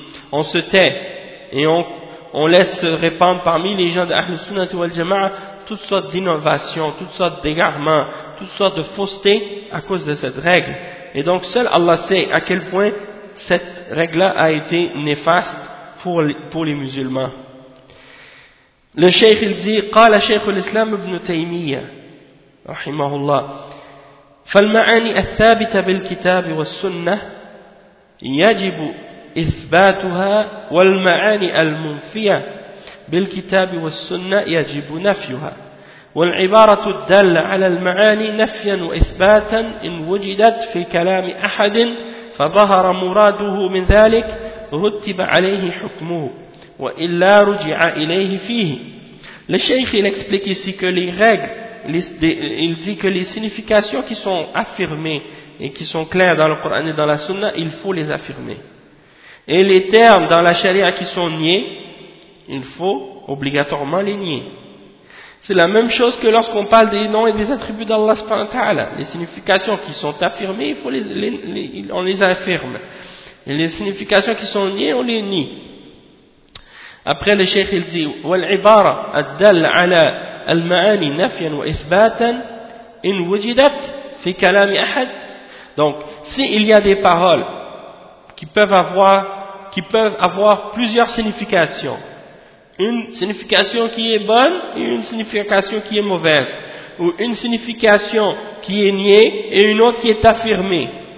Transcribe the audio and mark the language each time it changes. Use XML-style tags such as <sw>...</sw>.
<fr>On se tait et on laisse se répandre parmi les gens de Ahl Sunnati wal Jama'a toutes sortes d'innovations, toutes sortes d'égarements, toutes sortes de faussetés à cause de cette règle. Et donc seul Allah sait à quel point cette règle-là a été néfaste pour les musulmans. Le cheikh il dit</fr> <ar>قال شيخ الإسلام ابن تيمية رحمه الله فالمعاني الثابتة بالكتاب والسنة يجب إثباتها والمعاني المنفية بالكتاب والسنة يجب نفيها والعبارة الدالة على المعاني نفيا وإثباتا إن وجدت في كلام أحد فظهر مراده من ذلك رتب عليه حكمه وإلا رجع إليه فيه.</ar> <fr>Le cheikh il explique ici que les règles, il dit que les significations qui sont affirmées et qui sont claires dans le Coran et dans la Sunna, il faut les affirmer. Et les termes dans la charia qui sont niés, il faut obligatoirement les nier. C'est la même chose que lorsqu'on parle des noms et des attributs d'Allah</fr> <ar>subhanahu wa ta'ala.</ar> <fr>Les significations qui sont affirmées, il faut on les affirme. Et les significations qui sont niées, on les nie. Après le cheikh il dit</fr> <ar>والعبارة الدل على المعاني نفيا وإثباتا إن وجدت في كلام أحد.</ar> <fr>Donc s'il y a des paroles qui peuvent avoir plusieurs significations, une signification qui est bonne et une signification qui est mauvaise, ou une signification qui est niée et une autre qui est affirmée,</fr>